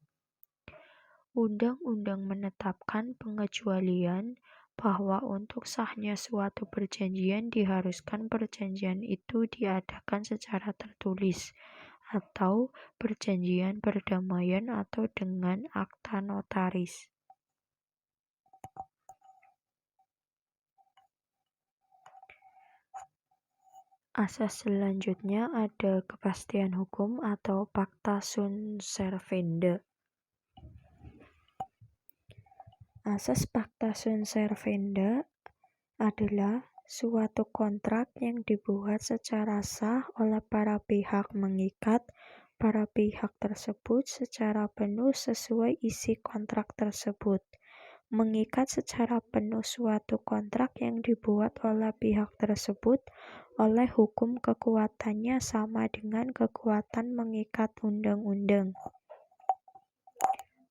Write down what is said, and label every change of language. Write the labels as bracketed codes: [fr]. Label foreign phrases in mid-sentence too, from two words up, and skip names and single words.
[id] Undang-undang menetapkan pengecualian bahwa untuk sahnya suatu perjanjian diharuskan perjanjian itu diadakan secara tertulis atau perjanjian perdamaian atau dengan akta notaris. Asas selanjutnya ada kepastian hukum atau [la] pacta sunt servanda. [id] Asas [la] pacta sunt servanda [id] adalah suatu kontrak yang dibuat secara sah oleh para pihak mengikat para pihak tersebut secara penuh sesuai isi kontrak tersebut. Mengikat secara penuh suatu kontrak yang dibuat oleh pihak tersebut oleh hukum kekuatannya sama dengan kekuatan mengikat undang-undang.